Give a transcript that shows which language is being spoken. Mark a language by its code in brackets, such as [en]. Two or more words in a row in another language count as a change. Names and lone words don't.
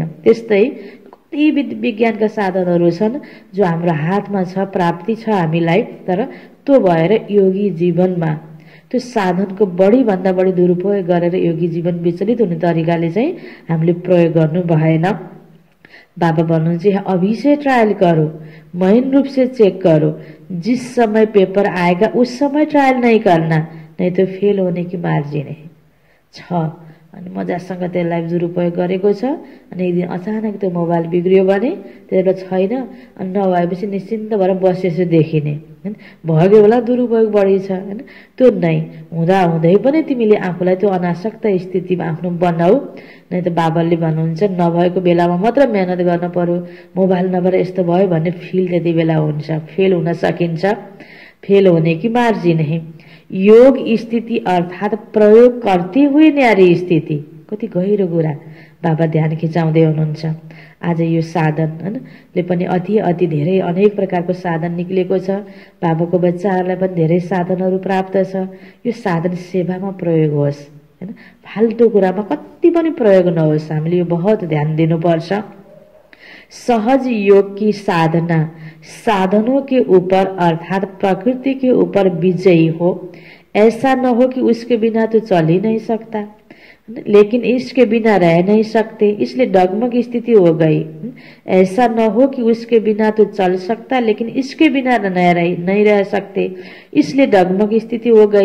[ne] त्यस्तै कति विज्ञानका साधनहरू छन् जो हाम्रो हातमा छ, प्राप्ति छ हामीलाई, तर त्यो भएर योगी जीवनमा त्यो साधनको बढी भन्दा बढी दुरुपयोग गरेर योगी जीवन विचलित हुने तरिकाले चाहिँ हामीले प्रयोग गर्नु भएन। बाबा भन्नुहुन्छ [hi] यह अभी से ट्रायल करो, महीन रूप से चेक करो। जिस समय पेपर आएगा उस समय ट्रायल नहीं करना, नहीं तो फेल होने की मार्जिन है। [ne] अनि मजासँग त्यसलाई दुरुपयोग गरेको छ अनि एक दिन अचानक त्यो मोबाइल बिग्रियो भने त्यसले छैन अनि नभएपछि निश्चिन्त भएर बसेसो देखिने हैन, भयो होला दुरुपयोग बढी छ हैन। त्यो नै हुँदा हुँदै पनि तिमीले आफूलाई त्यो अनासक्त स्थितिमा आफ्नो बनाऊ। नै त बाबाले भन्नुहुन्छ नभएको बेलामा मात्र मेहनत गर्न पर्यो, मोबाइल नभएर यस्तो भयो भन्ने फिल त्यति बेला हुन्छ, फेल हुन सकिन्छ। [hi] फेल होने की मार्जिन है। योग स्थिति अर्थात प्रयोग करते हुए न्यारी स्थिति। [ne] कति गहिरो कुरा बाबा ध्यान खिचाउँदै हुनुहुन्छ। आज यो साधन हैन पनि अति धेरै अनेक प्रकारको साधन निक्लेको छ। बाबाको बच्चाहरूलाई पनि धेरै साधनहरू प्राप्त छ। यो साधन सेवामा प्रयोग होस् हैन, फाल्तु कुरामा कति पनि प्रयोग नहोस्। हामीले यो बहुत ध्यान दिनुपर्छ। [hi] सहज योग की साधना साधनों के ऊपर अर्थात प्रकृति के ऊपर विजयी हो। ऐसा न हो कि उसके बिना तो चल ही नहीं सकता, लेकिन इसके बिना रह नहीं सकते, इसलिए डगमग स्थिति हो गई। ऐसा न हो कि उसके बिना तो चल सकता, लेकिन इसके बिना नहीं रह सकते, इसलिए डगमग स्थिति हो गई।